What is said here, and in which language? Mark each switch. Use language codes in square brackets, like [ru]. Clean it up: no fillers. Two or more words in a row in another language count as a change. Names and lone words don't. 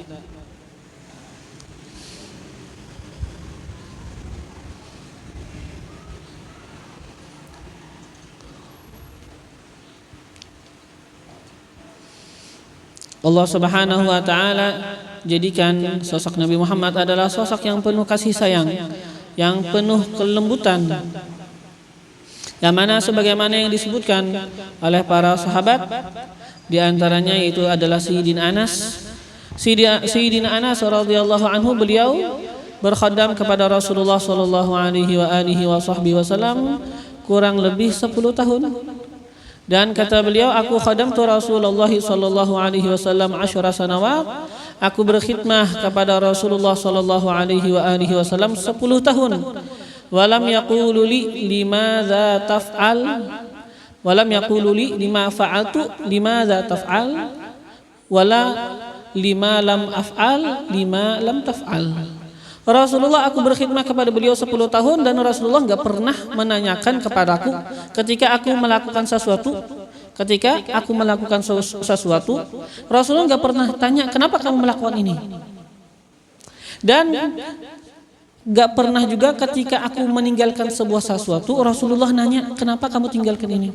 [id] Allah [ar] سبحانه وتعالى [id] jadikan sosok Nabi Muhammad adalah sosok yang penuh kasih sayang, yang penuh kelembutan. Yang mana sebagaimana yang disebutkan oleh para sahabat, di antaranya itu adalah Sayyidina Anas. Sayyidina Anas [ar] رضي الله عنه, [id] beliau berkhadam kepada Rasulullah [ar] صلى الله عليه وسلم [id] kurang lebih 10 tahun. Dan kata beliau, aku [ar] خدمت رسول الله صلى الله عليه وسلم 10 سنوات. [id] Aku berkhidmah kepada Rasulullah [ar] صلى الله عليه وسلم [id] 10 tahun. [ar] ولم يقل لي لماذا تفعل، ولم يقل لي لما فعلت لماذا تفعل، ولا لما لم أفعل لما لم تفعل. [id] Rasulullah, aku berkhidmah kepada beliau 10 tahun dan Rasulullah enggak pernah menanyakan kepadaku ketika aku melakukan sesuatu. Ketika aku melakukan sesuatu, Rasulullah enggak pernah tanya, kenapa kamu melakukan ini? Dan enggak pernah juga ketika aku meninggalkan sebuah sesuatu, Rasulullah nanya, kenapa kamu tinggalkan ini?